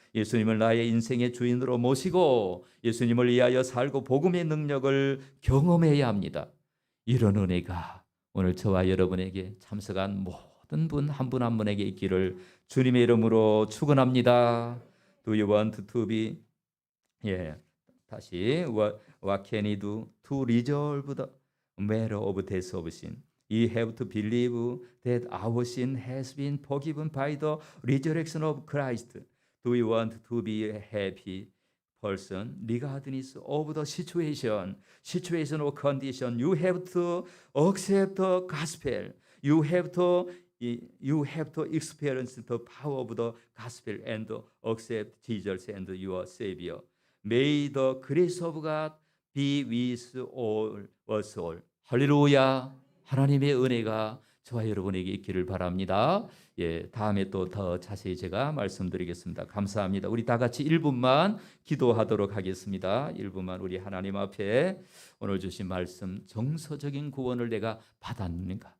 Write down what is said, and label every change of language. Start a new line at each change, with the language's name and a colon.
Korean: 예수님을 나의 인생의 주인으로 모시고 예수님을 위하여 살고 복음의 능력을 경험해야 합니다. 이런 은혜가 오늘 저와 여러분에게 참석한 모든 분 한 분 한 분에게 있기를 주님의 이름으로 축원합니다.
English: Do you want to be?
Korean: 다시
English: What can he do to resolve the matter of death of sin? We have to believe that our sin has been forgiven by the resurrection of Christ. Do you want to be a happy person regardless of the situation or condition? You have to accept the gospel. You have to experience the power of the gospel and accept Jesus and your Savior. May the grace of God be with us all.
Korean: 할렐루야. 하나님의 은혜가 저와 여러분에게 있기를 바랍니다. 다음에 또 더 자세히 제가 말씀드리겠습니다. 감사합니다. 우리 다 같이 1분만 기도하도록 하겠습니다. 1분만 우리 하나님 앞에 오늘 주신 말씀, 정서적인 구원을 내가 받았는가?